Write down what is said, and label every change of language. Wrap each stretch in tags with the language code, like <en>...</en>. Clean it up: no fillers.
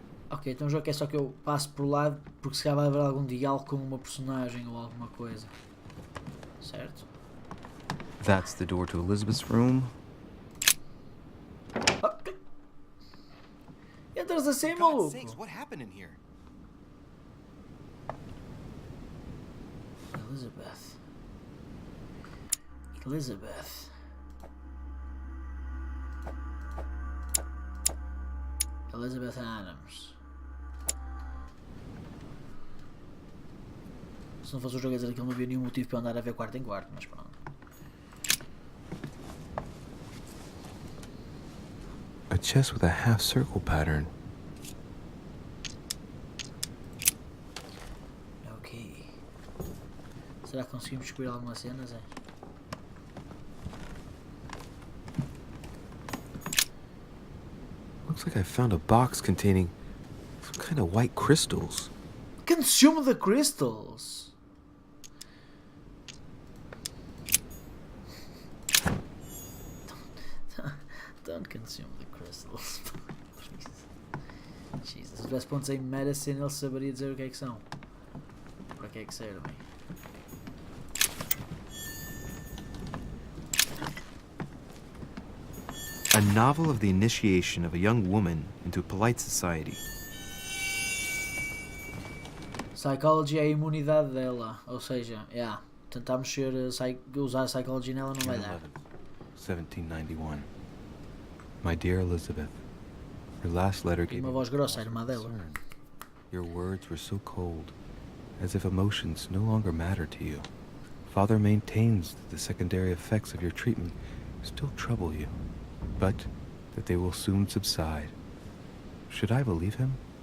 <pt>Ok, então o jogo é só que eu passo por lá porque se calhar vai haver algum diálogo com uma personagem ou alguma coisa. Certo?</pt> <en>That's the door to Elizabeth's room.</en> <pt>Ok. Entras assim, maluco?</pt> <en>What happened in here? Elizabeth. Elizabeth. Elizabeth Adams.</en> <pt>Se não fosse o jogo a dizer que ele não havia nenhum motivo para andar a ver quarto em quarto, mas pronto.</pt> <en>A chest with a half circle pattern. Ok.</en> <pt>Será que conseguimos descobrir algumas cenas? É?</pt> <en>Looks like I found a box containing some kind of white crystals. Consume the crystals! Don't consume the crystals.</en> <pt>Jesus. Se tivesse pontos em medicine, ele saberia dizer o que é que são. Para que é que servem?</pt> <en>A novel of the initiation of a young woman into polite society.</en> <pt>Psychology é a imunidade dela, ou seja, tentarmos usar psychology nela não vai dar. 1791.</pt> <en>My dear Elizabeth, your last letter gave</en> <pt>Uma</pt> <en>me</en> <pt>voz grossa, a irmã dela.</pt> <en>concern. Your words were so cold, as if emotions no longer matter to you. Father maintains that the secondary effects of your treatment still trouble you, but that they will soon subside. Should I believe him?</en>